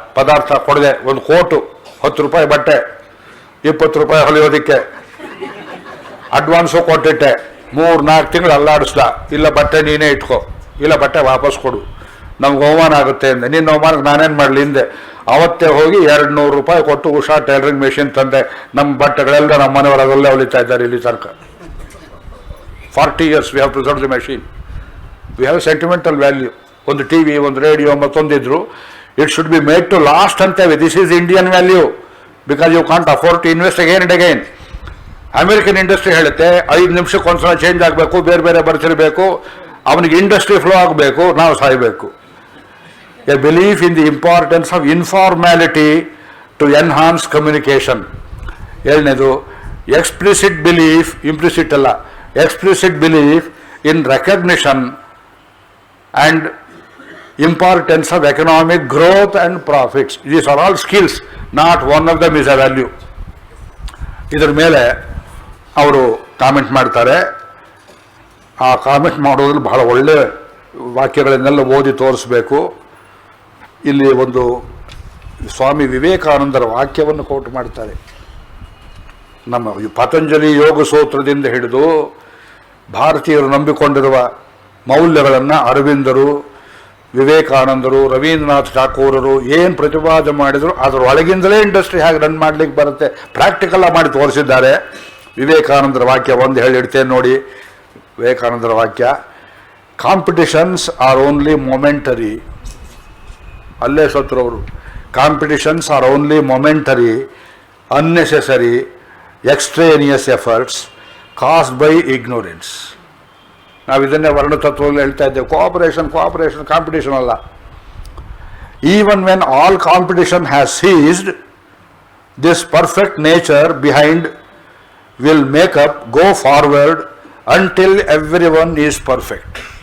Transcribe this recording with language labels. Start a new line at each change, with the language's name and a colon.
Kannada: ಪದಾರ್ಥ ಕೊಡದೆ, ಒಂದು ಕೋಟು, 10 ರೂಪಾಯಿ ಬಟ್ಟೆ, 20 ರೂಪಾಯಿ ಹೊಲಿಯೋದಕ್ಕೆ ಅಡ್ವಾನ್ಸು ಕೊಟ್ಟಿಟ್ಟೆ. 3-4 ತಿಂಗಳು ಅಲ್ಲಾಡಿಸ್ದ. ಇಲ್ಲ ಬಟ್ಟೆ ನೀನೇ ಇಟ್ಕೋ, ಇಲ್ಲ ಬಟ್ಟೆ ವಾಪಸ್ ಕೊಡು, ನಮ್ಗೆ ಅವಮಾನ ಆಗುತ್ತೆ ಅಂದೆ. ನಿನ್ನ ಅವಮಾನಕ್ಕೆ ನಾನೇನು ಮಾಡಲಿ ಹಿಂದೆ. ಅವತ್ತೇ ಹೋಗಿ 200 ರೂಪಾಯಿ ಕೊಟ್ಟು ಉಷಾ ಟೈಲರಿಂಗ್ ಮೆಷಿನ್ ತಂದೆ. ನಮ್ಮ ಬಟ್ಟೆಗಳೆಲ್ಲ ನಮ್ಮ ಮನೆಯವರಲ್ಲೇ ಹೊಲಿತಾ ಇದ್ದಾರೆ ಇಲ್ಲಿ ತನಕ.
English: 40 years we have preserved the machine. We have sentimental value.
Kannada: ಒಂದು ಟಿ ವಿ, ಒಂದು radio, ಮತ್ತೊಂದಿದ್ರು,
English: it should be made to last
Kannada: ಅಂತೇವೆ.
English: This is Indian value, because you can't afford to invest again and again.
Kannada: American industry ಹೇಳುತ್ತೆ 5 ನಿಮಿಷಕ್ಕೆ ಒಂದ್ಸಲ change ಆಗಬೇಕು, ಬೇರೆ ಬರ್ತಿರಬೇಕು, ಅವನಿಗೆ industry flow ಆಗಬೇಕು, ನಾವು ಸಾಯಬೇಕು.
English: A belief in the importance of informality to enhance communication. 7ನೇದು, explicit belief,
Kannada: implicit ಅಲ್ಲ,
English: explicit belief in recognition and importance of economic growth and profits. These are all skills, not one of them is a value.
Kannada: ಇದರ ಮೇಲೆ ಅವರು comment ಮಾಡ್ತಾರೆ. ಆ comment ಮಾಡೋದ್ರಲ್ಲಿ ಬಹಳ ಒಳ್ಳೆಯ ವಾಕ್ಯಗಳನ್ನೆಲ್ಲ ಓದಿ ತೋರಿಸ್ಬೇಕು. ಇಲ್ಲಿ ಒಂದು ಸ್ವಾಮಿ ವಿವೇಕಾನಂದರ ವಾಕ್ಯವನ್ನು ಕೋಟ್ ಮಾಡ್ತಾರೆ. ನಮ್ಮ ಪತಂಜಲಿ ಯೋಗ ಸೂತ್ರದಿಂದ ಹಿಡಿದು ಭಾರತೀಯರು ನಂಬಿಕೊಂಡಿರುವ ಮೌಲ್ಯಗಳನ್ನು ಅರವಿಂದರು, ವಿವೇಕಾನಂದರು, ರವೀಂದ್ರನಾಥ್ ಠಾಕೂರರು ಏನು ಪ್ರತಿಪಾದನೆ ಮಾಡಿದರು ಅದರ ಒಳಗಿಂದಲೇ ಇಂಡಸ್ಟ್ರಿ ಹೇಗೆ ರನ್ ಮಾಡಲಿಕ್ಕೆ ಬರುತ್ತೆ ಪ್ರಾಕ್ಟಿಕಲ್ ಮಾಡಿ ತೋರಿಸಿದ್ದಾರೆ. ವಿವೇಕಾನಂದರ ವಾಕ್ಯ ಒಂದು ಹೇಳಿಡ್ತೇನೆ ನೋಡಿ. ವಿವೇಕಾನಂದರ ವಾಕ್ಯ,
English: Competitions are only momentary.
Kannada: ಅಲ್ಲೇ ಸತ್ರವರು.
English: Competitions are only momentary, unnecessary, extraneous efforts caused by ignorance.
Kannada: ನಾವು ಇದನ್ನೇ ವರ್ಣತತ್ವದಲ್ಲಿ ಹೇಳ್ತಾ ಇದ್ದೇವೆ. ಕೋಆಪರೇಷನ್ ಕಾಂಪಿಟೇಷನ್ ಅಲ್ಲ.
English: Even when all competition has ceased, this perfect nature behind will make up, go forward until every one is perfect.